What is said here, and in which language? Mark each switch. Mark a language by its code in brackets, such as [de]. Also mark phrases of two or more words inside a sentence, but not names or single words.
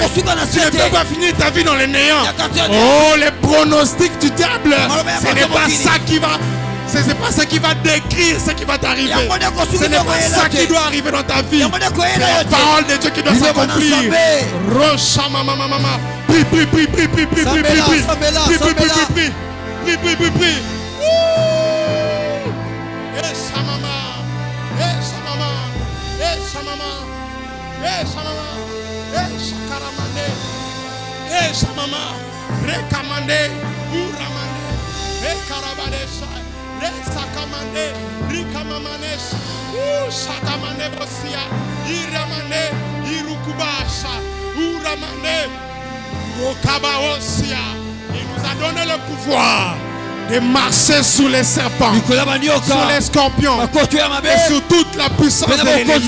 [fr] Tu ne peux pas finir ta vie dans les néants. Oh, les pronostics du diable, ce n'est pas ça qui va... Ce n'est pas ça qui va décrire ce qui va t'arriver. Ce n'est pas ça qui doit arriver dans ta vie. C'est la parole de Dieu qui doit s'accomplir. Rocha mama mama. Prie, prie, prie, prie, prie, prie, prie, prie, prie, prie, prie, prie, prie, prie, prie, prie, prie. Esa mama, esa mama, esa mama, esa mama, esa karamande, esa mama, rekamande, uramande, ekarabadesa. Sakamande, Rikamamanes, Sakamane Bosia, Iramane, Irukubasha, Uramane, Rokabaosia. Il nous a donné le pouvoir de marcher sous les serpents, sur les scorpions, et sur toute la puissance de l'ennemi.